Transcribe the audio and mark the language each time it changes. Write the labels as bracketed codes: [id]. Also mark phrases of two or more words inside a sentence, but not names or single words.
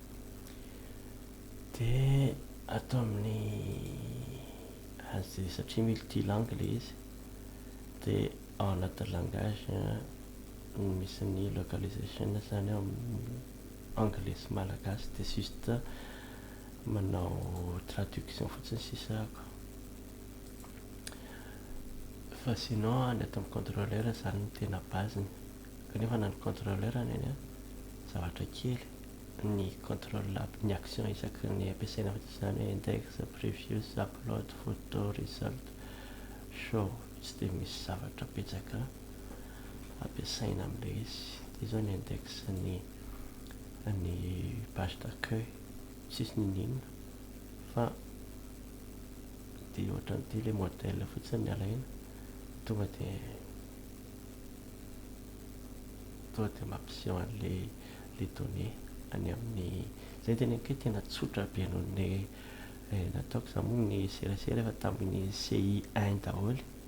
[mg] de atao amin'ny azy satria multilangue le izy de ao anaty langage misy ny localisation zany ao amin'ny anglais sy malagasy de juste manao traduction fotsiny sisa ako fa sinon ny ato amin'ny contrôleur zany tena baziny kanefa na ny contrôleur any any a zavatra kely ny contrôle ny action isaky ny ampiasaina fa zany hoe [en] index, previous, upload, photo, result, show, [mg] tsy dia misy zavatra betsaka ampiasaina amin'ilay izy. Dia zao ny index ny [fr] page d'accueil [mg] tsisy ninona fa dia ohatran'ity ilay modèle fotsiny ny alaina tonga dia mampiseho an'lay données any amin'ny zay tena hoe tena tsotra be noho ny nataoko za moa ny serasera efa tamin'ny CI1 daholo